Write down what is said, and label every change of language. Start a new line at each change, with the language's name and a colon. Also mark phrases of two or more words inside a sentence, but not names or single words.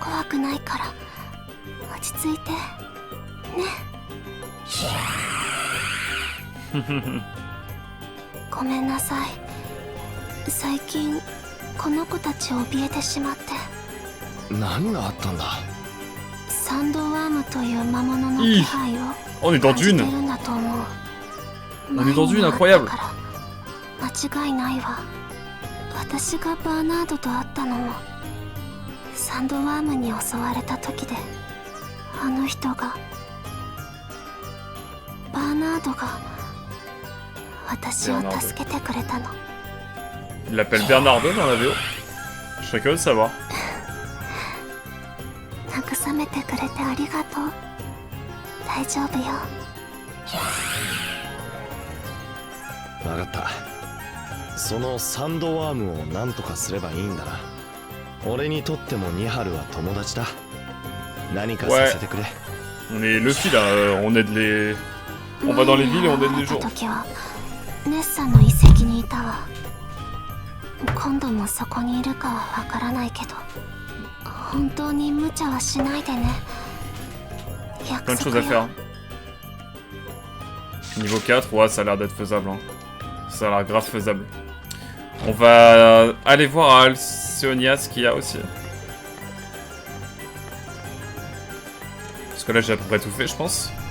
French: On est dans Dune. On est dans Dune, incroyable.
Japanese: 私がバーナードと会ったのもサンドワームに襲われた時で、あの人がバーナードが私を助けてくれたの。
French: Il l'appelle Bernardo dans la VO. Je serais curieux de savoir.
Japanese: 慰めてくれてありがとう。大丈夫よ。分かった。そのサンドワームを何とかすればいいんだな。俺にとってもニハルは友達だ。何かさせてくれ。
French: On est Luffy là, on aide les... On va dans les villes et on aide les gens.
Japanese: 時はネッサンの遺跡にいたわ。今度もそこにいるかはわからないけど、本当に無茶はしないでね。約
French: Plein de choses
Japanese: 束
French: à
Japanese: よ。
French: faire. Niveau 4, ouais, ça a l'air d'être faisable. Hein. Ça a l'air grave faisable. On va aller voir à Alcyonia ce qu'il y a aussi. Parce que là, j'ai à peu près tout fait, je pense.